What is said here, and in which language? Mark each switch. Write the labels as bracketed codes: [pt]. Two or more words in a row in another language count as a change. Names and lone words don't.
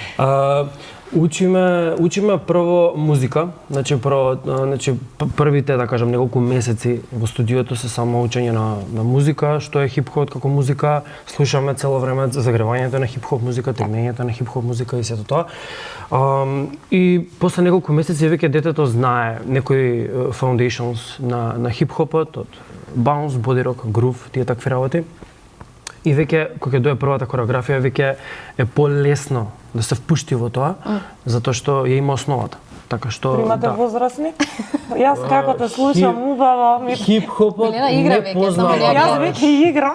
[mk] Учиме прво музика, значи првите да кажам неколку месеци во студиото се само учење на музика, што е хип-хоп како музика, слушаме цело време загревањето на хип-хоп музика, тренењето на хип-хоп музика и сето тоа. И после неколку месеци веќе детето знае некои foundations на хип-хопот, од bounce, [en] body rock, [mk] groove, тие такви работи. И веќе кога дое првата хореографија веќе е полесно да се впушти во тоа, затоа што ја има основата. Така што Примате возрастни? Јас како те слушам убаво ми хип-хопот не познава. Јас веќе играм.